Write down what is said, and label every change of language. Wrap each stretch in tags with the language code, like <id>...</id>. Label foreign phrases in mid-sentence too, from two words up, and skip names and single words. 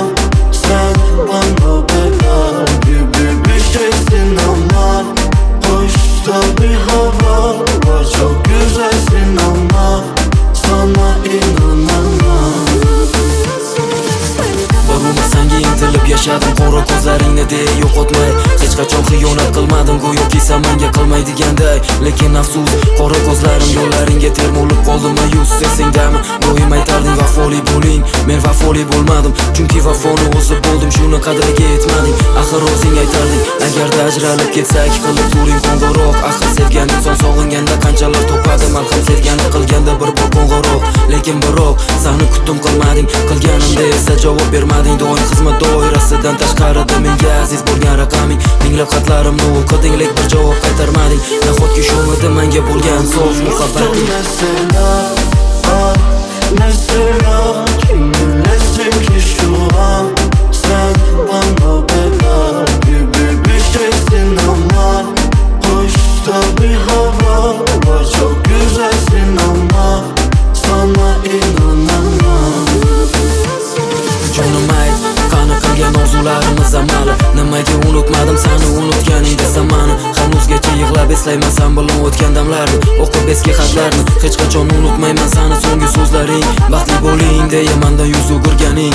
<tr>Sen bana bela gibi bir şeysin ama hoş da bir hava var. Çok güzelsin ama sana inanamam.</tr> <uz>Bir umr senga intilib yashadim, qora ko'zlaringni de yo'qotmay. Hech qachon xiyonat qilmadim, go'yoki sen menga qilmaydiganday. Lekin afsus, qora ko'zlarim yo'llaringga termulib qoldim mayus. Sesingdami doim aytarding vafoli bo'ling, men vafoli bo'lmadim. Chunki vafoni o'zi bo'ldim, shuni qadriga yetmading. Axir o'zing aytarding, agarda ajralib ketsak qilib turing qo'ng'iroq. Axir sevgan inson sog'inganda qanchalar topadi, malham sevganda qilganda bir bor qo'ng'iroq. Lekin biroq seni kutdim qilmading, qilganimda esa javob bermading. Doim xizmat doirasidan tashqarida menga aziz bo'lgan raqaming. Minglab xatlarimni o'qiding, lek bir javob qaytarmading. Nahotki shumidi menga bo'lgan sof muhabbating?</uz> <tr>Mesela kiminlesin ki şu an? Sen bana bela gibi bir şeysin ama hoş da bir hava var. Çok güzelsin ama sana inanamam.</tr> <uz>Jonim ayt, qani qilgan orzularimiz amali. Nimaga unutmadim seni unutganingda zamani. Hanuzgacha yig'lab eslayman sen bilan o'tgan damlarni, o'qib eski xatlarni. Hech qachon unutmayman seni so'nggi so'zlaring. Baxtli bo'ling deya mendan yuz o'girganing.</uz>